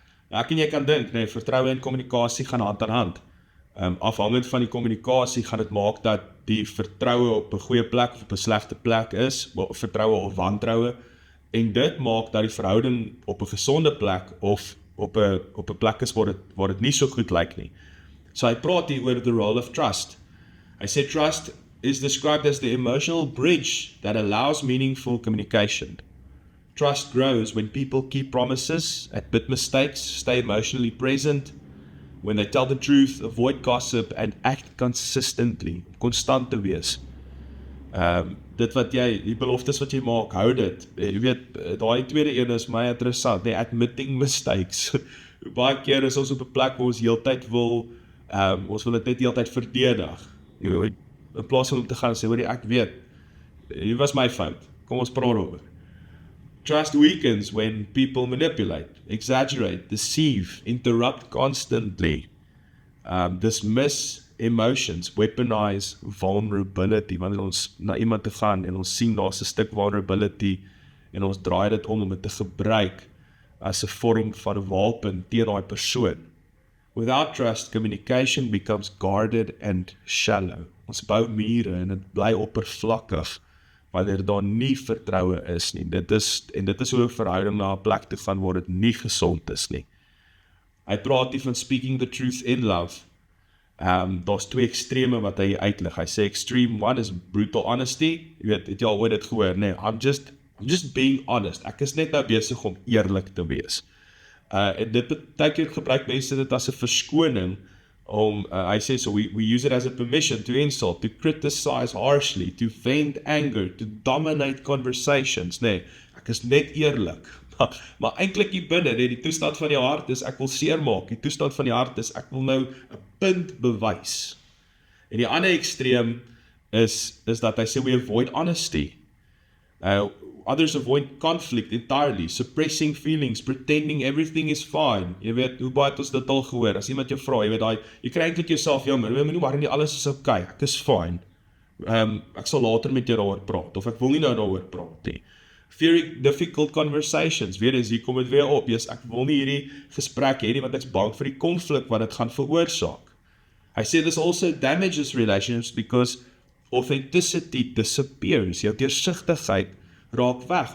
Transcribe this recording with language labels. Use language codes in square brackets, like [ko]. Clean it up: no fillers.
[af] Ek en jy kan dink, vertroue en kommunikasie gaan hand aan hand. Afhangend van die kommunikasie gaan dit maak dat die vertroue op 'n goeie plek of op 'n slegte plek is, vertroue of wantroue, en dit maak dat die verhouding op 'n gesonde plek of op 'n plek is waar dit nie so goed lyk nie. So hy praat hier oor [en] the role of trust. [af] Hy sê [en] trust is described as the emotional bridge that allows meaningful communication. Trust grows when people keep promises, admit mistakes, stay emotionally present, when they tell the truth, avoid gossip, and act consistently, [af] konstant te wees. Die beloftes wat jy maak, hou dit. Jy weet, daai tweede een is my interessant, [en] admitting mistakes. [af] Baie keer is ons op 'n plek waar ons heeltyd ons wil dit net heeltyd verdedig. In plaas van om te gaan sê, ek weet, hier was my fout, kom ons praat oor. [en] Trust weakens when people manipulate, exaggerate, deceive, interrupt constantly, dismiss emotions, weaponize vulnerability. [af] Wanneer ons na iemand te gaan en ons sien daar's 'n stuk vulnerability en ons draai dit om dit te gebruik as 'n vorm van 'n wapen teen daai persoon. [en] Without trust, communication becomes guarded and shallow. [af] Ons bou mure en dit bly oppervlakkig wanneer daar nie vertroue is nie. Dit is hoe 'n verhouding na 'n plek toe gaan waar dit nie gesond is nie. Hy praat hier van [en] speaking the truth in love. [af] Daar's twee extreme wat hy uitlig. Hy sê [en] extreme one is brutal honesty. [af] Jy weet, het jy al ooit dit gehoor? Nee, [en] I'm just being honest. [af] Ek is net nou besig om eerlik te wees. En dit beteken gebruik mense dit as 'n verskoning om, hy sê, [en] so we use it as a permission to insult, to criticize harshly, to vent anger, to dominate conversations. [af] Nee, ek is net eerlik. Maar eintlik hier binne, nee, die toestand van die hart is ek wil seermaak. Die toestand van die hart is ek wil nou 'n punt bewys. En die ander ekstreem is dat hy sê [en] we avoid honesty. Others avoid conflict entirely, suppressing feelings, pretending everything is fine. [af] Jy weet, hoe baie het ons dit al gehoor? As iemand jou vra, jy weet, jy kry eintlik jouself jammer, moenie maar nie alles is okay, ek is fine. Ek sal later met jou daaroor praat, of ek wil nie nou daaroor praat nie. [en] Fearing difficult conversations, [af] weer eens, hier kom het weer op, ek wil nie hierdie gesprek hê nie, want ek is bang vir die konflik wat dit gaan veroorsaak. [en] I say this also damages relationships because authenticity disappears. [af] Jou deursigtigheid raak weg.